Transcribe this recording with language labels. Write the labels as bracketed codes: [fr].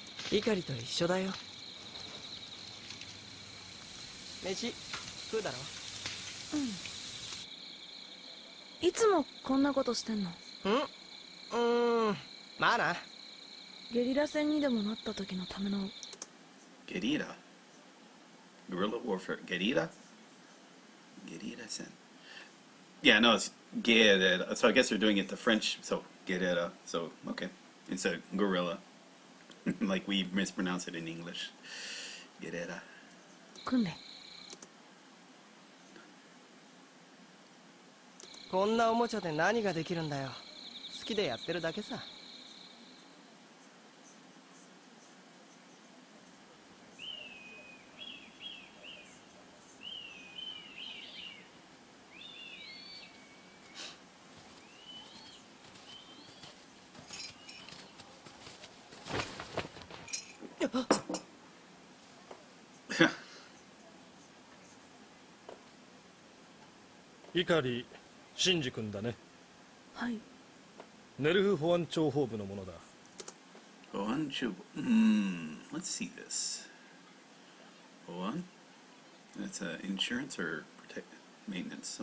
[ja] 碇と一緒だよ。飯食うだろ。いつもこんなことしてんの？まあな。ゲリラ戦にでもなった時のための。 [en] ゲリラ Guerrilla warfare. Guerrilla? Guerrilla sen. Yeah, no, it's guerrilla. So I guess they're doing it the French. So guerrilla. So okay, instead of guerrilla, like we mispronounce it in English. Guerrilla. [ja] 訓練。こんなおもちゃで何ができるんだよ。好きでやってるだけさ。碇真司君だね。はい。ネルフ保安庁本部のものだ。 [en] 保安庁、let's see this. [ja] 保安? [en] That's insurance or maintenance.